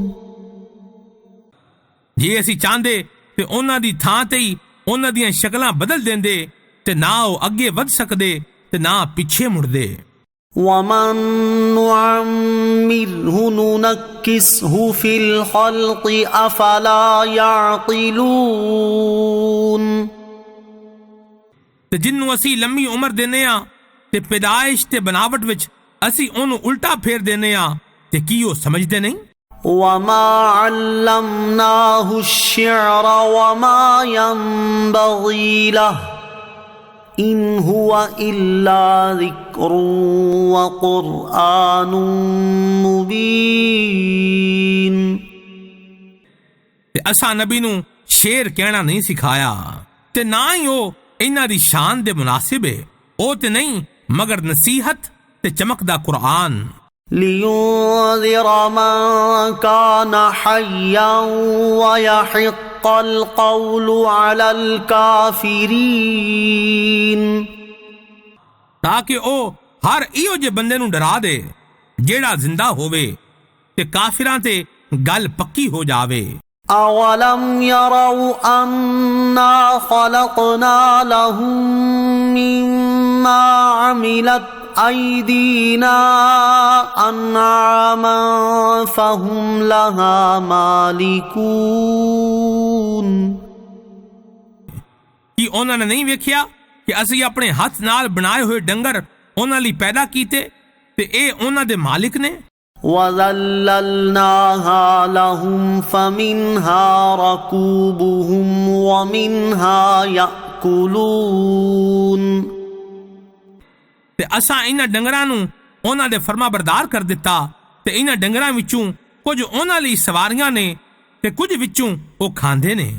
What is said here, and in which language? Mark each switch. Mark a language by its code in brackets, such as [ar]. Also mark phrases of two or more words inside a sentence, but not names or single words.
[pa] ਜੇ ਅਸੀਂ ਚਾਹੁੰਦੇ ਤੇ ਉਹਨਾਂ ਦੀ ਥਾਂ ਤੇ ਹੀ ਉਹਨਾਂ ਦੀਆਂ ਸ਼ਕਲਾਂ ਬਦਲ ਦਿੰਦੇ ਤੇ ਨਾ ਉਹ ਅੱਗੇ ਵਧ ਸਕਦੇ ਤੇ ਨਾ ਪਿੱਛੇ ਮੁੜਦੇ। [ar] وَمَن نُّعَمِّرْهُ نُنَكِّسْهُ فِي الْخَلْقِ أَفَلَا يَعْقِلُونَ [pa] ਤੇ ਜਿੰਨੂੰ ਅਸੀਂ ਲੰਮੀ ਉਮਰ ਦਿੰਦੇ ਆ ਤੇ ਪੈਦਾਇਸ਼ ਤੇ ਬਨਾਵਟ ਵਿੱਚ ਅਸੀਂ ਉਹਨੂੰ ਉਲਟਾ ਫੇਰ ਦਿੰਦੇ ਆ ਤੇ ਕੀ ਉਹ ਸਮਝਦੇ ਨਹੀਂ। [ar] وَمَا عَلَّمْنَاهُ الشِّعْرَ وَمَا يَنبَغِي لَهُ إِنْ هُوَ إِلَّا ذِكْرٌ وَقُرْآنٌ مُبِينٌ [pa] ਤੇ ਅਸਾਂ ਨਬੀ ਨੂੰ ਸ਼ੇਰ ਕਹਿਣਾ ਨਹੀਂ ਸਿਖਾਇਆ ਤੇ ਨਾ ਹੀ ਉਹ ਇਹਨਾਂ ਦੀ ਸ਼ਾਨ ਦੇ ਮੁਨਾਸਿਬ ਹੈ। ਉਹ ਤੇ ਨਹੀਂ ਮਗਰ ਨਸੀਹਤ ਤੇ ਚਮਕਦਾ ਕੁਰਾਨ। [ar] لِيُنذِرَ مَن كَانَ حَيًّا وَيَحِقَّ الْقَوْلُ عَلَى الْكَافِرِينَ [pa] تاکہ ਉਹ ਹਰ ਇਹੋ ਜਿਹੇ ਬੰਦੇ ਨੂੰ ਡਰਾ ਦੇ ਜਿਹੜਾ ਜ਼ਿੰਦਾ ਹੋਵੇ ਤੇ ਕਾਫਿਰਾਂ ਤੇ ਗੱਲ ਪੱਕੀ ਹੋ ਜਾਵੇ। [ar] أَوَلَمْ يَرَوْا أَنَّا خَلَقْنَا لَهُم مِّمَّا عَمِلَتْ أَيْدِينَا أَنْعَامًا فَهُمْ لَهَا مَالِكُونَ [pa] ਕੀ ਉਹਨਾਂ ਨੇ ਨਹੀਂ ਵੇਖਿਆ ਕਿ ਅਸੀਂ ਆਪਣੇ ਹੱਥ ਨਾਲ ਬਣਾਏ ਹੋਏ ਡੰਗਰ ਉਹਨਾਂ ਲਈ ਪੈਦਾ ਕੀਤੇ ਤੇ ਇਹ ਉਹਨਾਂ ਦੇ ਮਾਲਿਕ ਨੇ। [ar] وَذَلَّلْنَاهَا لَهُمْ فَمِنْهَا رَكُوبُهُمْ وَمِنْهَا يَأْكُلُونَ [pa] ਤੇ ਅਸਾਂ ਇਹਨਾਂ ਡੰਗਰਾਂ ਨੂੰ ਉਹਨਾਂ ਦੇ ਫਰਮਾਬਰਦਾਰ ਕਰ ਦਿੱਤਾ ਤੇ ਇਹਨਾਂ ਡੰਗਰਾਂ ਵਿੱਚੋਂ ਕੁਝ ਉਹਨਾਂ ਲਈ ਸਵਾਰੀਆਂ ਨੇ ਤੇ ਕੁਝ ਵਿੱਚੋਂ ਉਹ ਖਾਂਦੇ ਨੇ।